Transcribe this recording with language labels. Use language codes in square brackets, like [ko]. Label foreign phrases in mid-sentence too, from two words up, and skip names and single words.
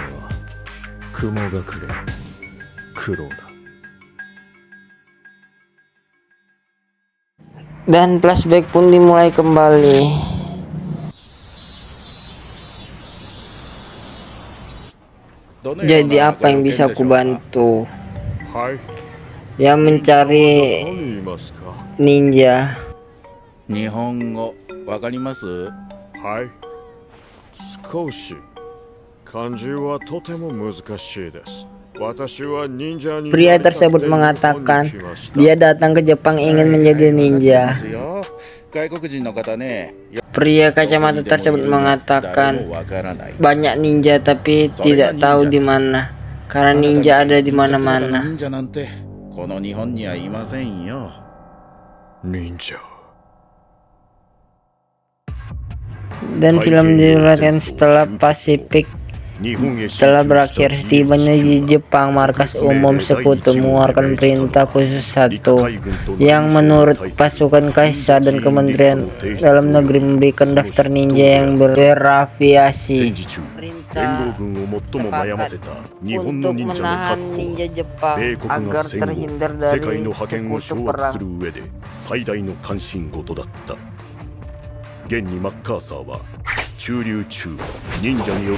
[id] Dan flashback pun dimulai kembali. Jadi apa yang bisa aku bantu? Dia mencari ninja. [ja] 日本語わかります？はい。少し。漢字はとても難しいです。私は忍者に [id] Pria tersebut mengatakan dia datang ke Jepang ingin menjadi ninja. [ja] 外国人の方ね。 [id] Pria kacamata tersebut mengatakan banyak ninja tapi tidak tahu di mana karena ninja ada di mana-mana. [ja] 忍者なんてこの日本にはいませんよ。忍者。 [id] Dan film dilanjutkan setelah Pasifik telah berakhir. Setibanya di Jepang, markas umum sekutu mengeluarkan perintah khusus satu yang menurut pasukan kaisar dan kementerian dalam negeri memberikan daftar ninja yang beraviasi. Perintah sepakat untuk menahan ninja Jepang agar terhindar dari sekutu perang. [ja] 現にマッカーサーは駐留中忍者による